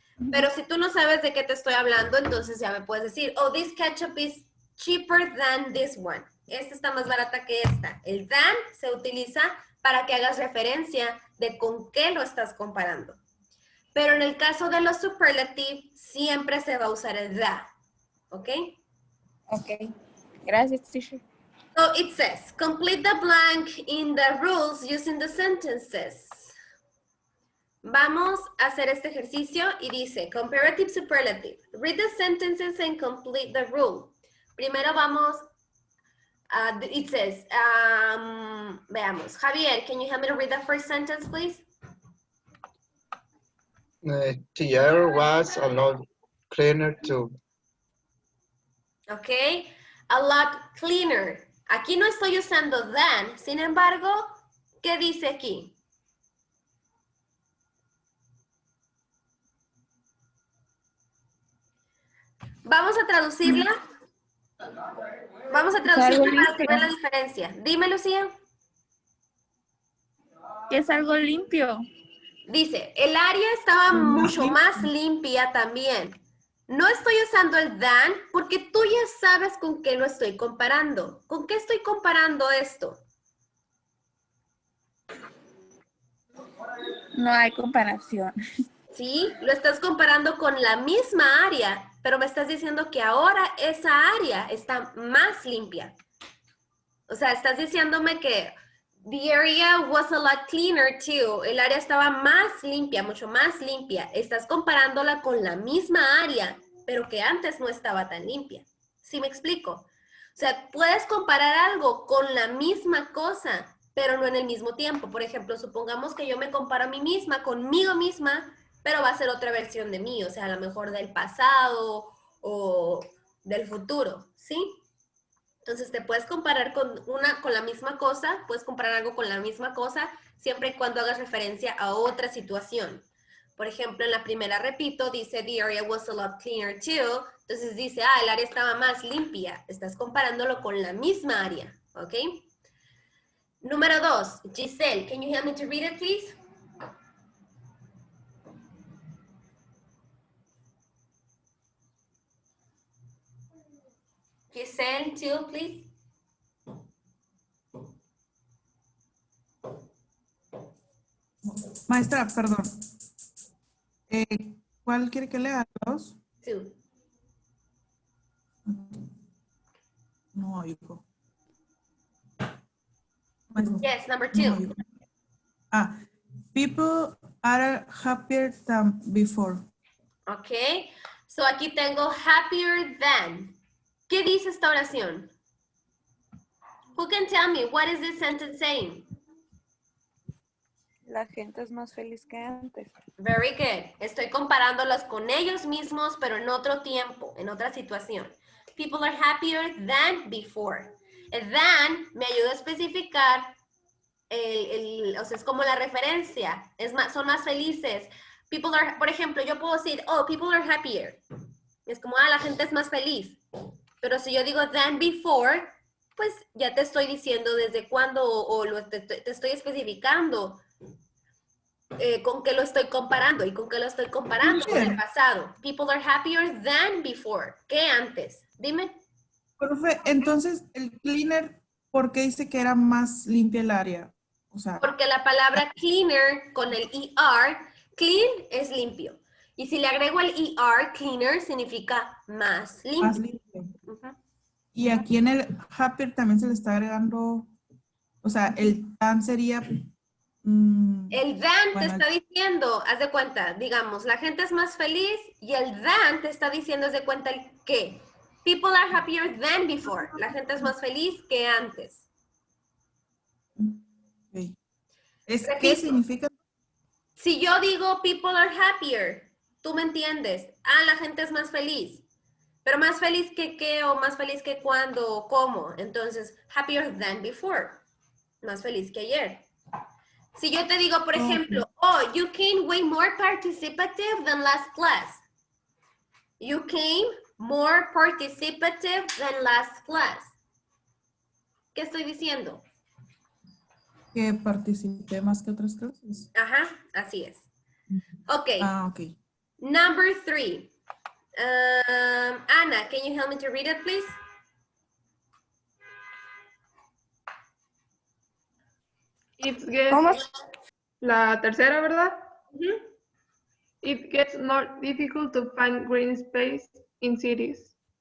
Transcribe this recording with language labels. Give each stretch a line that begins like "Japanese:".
Spanish: Pero si tú no sabes de qué te estoy hablando, entonces ya me puedes decir,
English: oh, this ketchup is cheaper than this one.
Spanish: Esta está más barata que esta. El than se utiliza para que hagas referencia de con qué lo estás comparando. Pero en el caso de los superlative, siempre se va a usar el the. ¿Ok? Ok. Gracias, teacher.
English: So it says, complete the blank in the rules using the sentences.
Spanish: Vamos a hacer este ejercicio y dice, comparative superlative.
English: Read the sentences and complete the rule.
Spanish: Primero vamos,
English: it says,
Spanish: veamos.
English: Javier, can you help me to read the first sentence, please? The air was a lot cleaner too. Ok, a lot cleaner.
Spanish: Aquí no estoy usando than, sin embargo, ¿qué dice aquí? Vamos a traducirla. Vamos a traducirla para que vean la diferencia. Dime, Lucía. que es algo limpio. Dice, el área estaba mucho más limpia también. No estoy usando el than porque tú ya sabes con qué lo estoy comparando. ¿Con qué estoy comparando esto? No hay comparación. ¿Sí? Lo estás comparando con la misma área, pero me estás diciendo que ahora esa área está más limpia. O sea, estás diciéndome que
English: the area was a lot cleaner too.
Spanish: El área estaba más limpia, mucho más limpia. Estás comparándola con la misma área, pero que antes no estaba tan limpia. ¿Sí me explico? O sea, puedes comparar algo con la misma cosa, pero no en el mismo tiempo. Por ejemplo, supongamos que yo me comparo a mí misma, conmigo misma, pero va a ser otra versión de mí, o sea, a lo mejor del pasado o del futuro, ¿sí? Entonces te puedes comparar con la misma cosa, puedes comparar algo con la misma cosa, siempre y cuando hagas referencia a otra situación. Por ejemplo, en la primera, repito, dice,
English: the area was a lot cleaner too.
Spanish: Entonces dice, el área estaba más limpia. Estás comparándolo con la misma área, ¿ok? Número 2,
English: Giselle, can you help me to read it, please? Giselle, too, please.
Spanish: Maestra, perdón. ¿Cuál quiere que lea? ¿Dos?
English: Two.
Spanish: No oigo. Maestra,
English: Yes, number
Spanish: no 2. oigo.
English: People are happier than before. Ok. So
Spanish: aquí tengo
English: happier than.
Spanish: ¿Qué dice esta oración?
English: Who can tell me what is this sentence saying?
Spanish: La gente es más feliz que antes.
English: Very good.
Spanish: Estoy comparándolos con ellos mismos, pero en otro tiempo, en otra situación.
English: People are happier than before.
Spanish: El than me ayuda a especificar, o sea, es como la referencia. Son más felices.
English: People are,
Spanish: por ejemplo, yo puedo decir,
English: oh, people are happier.
Spanish: Es como, la gente es más feliz. Pero si yo digo
English: than before,
Spanish: pues ya te estoy diciendo desde cuándo te estoy especificando con qué lo estoy comparando. ¿Y con qué lo estoy comparando? Con el pasado.
English: People are happier than before.
Spanish: ¿Qué antes? Dime. Profe, entonces el cleaner, ¿por qué dice que era más limpia el área? O sea, Porque la palabra cleaner con el ER, clean es limpio. Y si le agrego el ER, cleaner significa más limpio. más limpio. Y aquí en el happier también se le está agregando, o sea, el tan sería... el than te bueno, está diciendo, haz de cuenta, digamos, la gente es más feliz y el than te está diciendo, haz de cuenta, el qué.
English: People are happier than before.
Spanish: La gente es más feliz que antes. okay. ¿Qué Repito. significa? Si yo digo people are happier, tú me entiendes. La gente es más feliz. Pero más feliz que qué o más feliz que cuándo o cómo. Entonces,
English: happier than before.
Spanish: Más feliz que ayer. Si yo te digo, por ejemplo,
English: you came way more participative than last class. You came more participative than last class.
Spanish: ¿Qué estoy diciendo? Que participé más que otras clases. Ajá, así es. Ok. Ok.
English: Number 3. Anna, can you help me to read it, please? It gets,
Spanish: ¿Cómo? la tercera, ¿verdad? Mm-hmm.
English: It gets more difficult to find green space in cities.